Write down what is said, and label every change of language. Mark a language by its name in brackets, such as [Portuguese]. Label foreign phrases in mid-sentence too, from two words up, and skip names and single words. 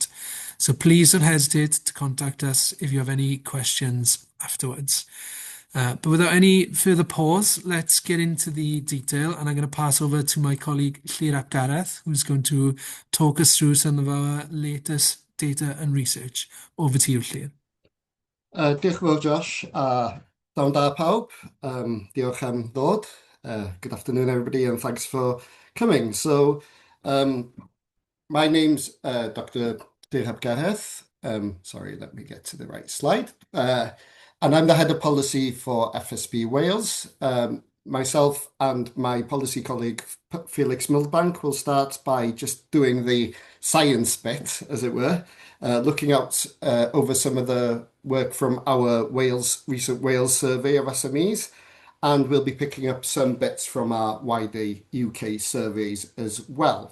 [English] So please don't hesitate to contact us if you have any questions afterwards. But without any further pause, let's get into the detail, and I'm going to pass over to my colleague Llyr Gareth, who's going to talk us through some of our latest data and research. Over to you, Llyr. [Welsh] Diolch yn fawr, Josh. Dawn da pawb. Diolch am ddod. [English] Good afternoon, everybody, and thanks for coming. So, my name's Dr. Llyr Gareth. Sorry, let me get to the right slide. And I'm the head of policy for FSB Wales. Myself and my policy colleague, Felix Milbank, will start by just doing the science bit, as it were, looking out over some of the work from our recent Wales survey of SMEs, and we'll be picking up some bits from our wider UK surveys as well.